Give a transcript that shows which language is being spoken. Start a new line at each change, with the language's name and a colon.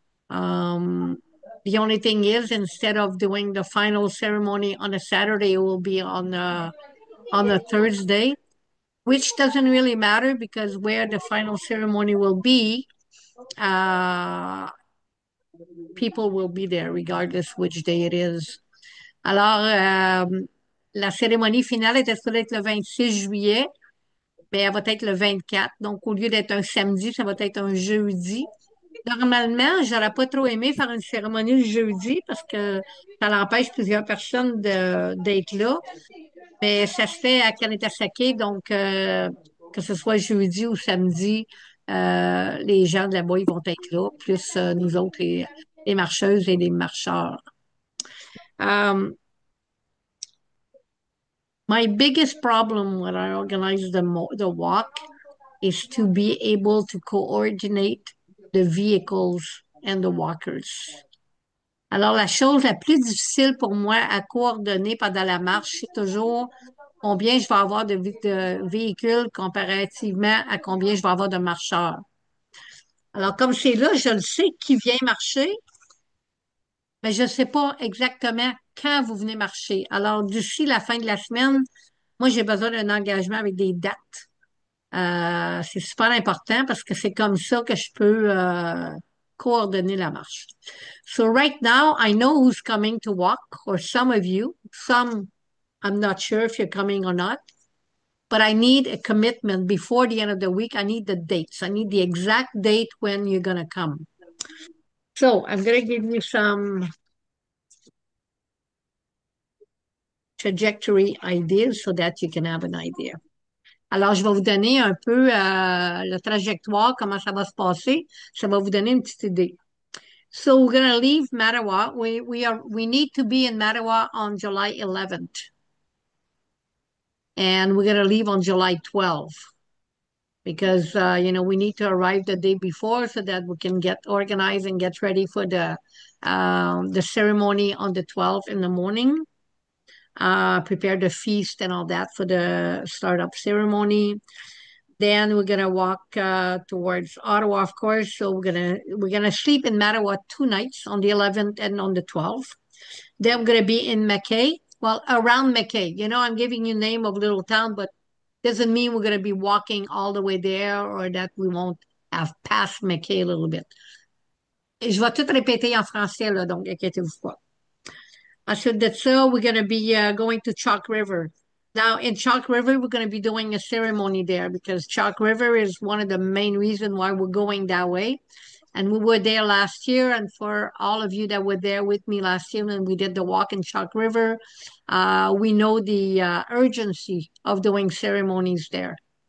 English: Um, the only thing is, instead of doing the final ceremony on a Saturday, it will be on a Thursday, which doesn't really matter because where the final ceremony will be, uh, people will be there regardless which day it is.
French: Alors, la cérémonie finale était supposée être le 26 juillet, mais elle va être le 24. Donc, au lieu d'être un samedi, ça va être un jeudi. Normalement, j'aurais pas trop aimé faire une cérémonie le jeudi parce que ça l'empêche plusieurs personnes d'être là. Mais ça se fait à Kanetasake, donc que ce soit jeudi ou samedi, les gens de là-bas, ils vont être là, plus nous autres, les marcheuses et les marcheurs.
English: Um, my biggest problem when I organize the walk is to be able to coordinate the vehicles and the walkers.
French: Alors, la chose la plus difficile pour moi à coordonner pendant la marche, c'est toujours combien je vais avoir de véhicules comparativement à combien je vais avoir de marcheurs. Alors, comme c'est là, je le sais qui vient marcher, mais je ne sais pas exactement quand vous venez marcher. Alors, d'ici la fin de la semaine, Moi, j'ai besoin d'un engagement avec des dates. C'est super important parce que c'est comme ça que je peux coordonner la marche.
English: So right now, I know who's coming to walk, or some of you. Some, I'm not sure if you're coming or not, but I need a commitment before the end of the week. I need the dates. I need the exact date when you're going to come. So I'm going to give you some trajectory ideas so that you can have an idea.
French: Alors, je vais vous donner un peu la trajectoire, comment ça va se passer. Ça va vous donner une petite idée.
English: So we're going to leave Mattawa. We need to be in Mattawa on July 11th. And we're going to leave on July 12th because, we need to arrive the day before so that we can get organized and get ready for the ceremony on the 12th in the morning. Prepare the feast and all that for the startup ceremony. Then we're gonna walk towards Ottawa, of course. So we're gonna sleep in Mattawa 2 nights on the 11th and on the 12th. Then we're gonna be in Mackay. Well, around Mackay. I'm giving you name of little town, but doesn't mean we're gonna be walking all the way there or that we won't have passed Mackay a little bit.
French: Et je vais tout répéter en français, là, donc inquiétez-vous pas. Ensuite de ça,
English: we're gonna be going to Chalk River. Now, in Chalk River, we're going to be doing a ceremony there because Chalk River is one of the main reasons why we're going that way. And we were there last year. And for all of you that were there with me last year when we did the walk in Chalk River, we know the urgency of doing ceremonies there.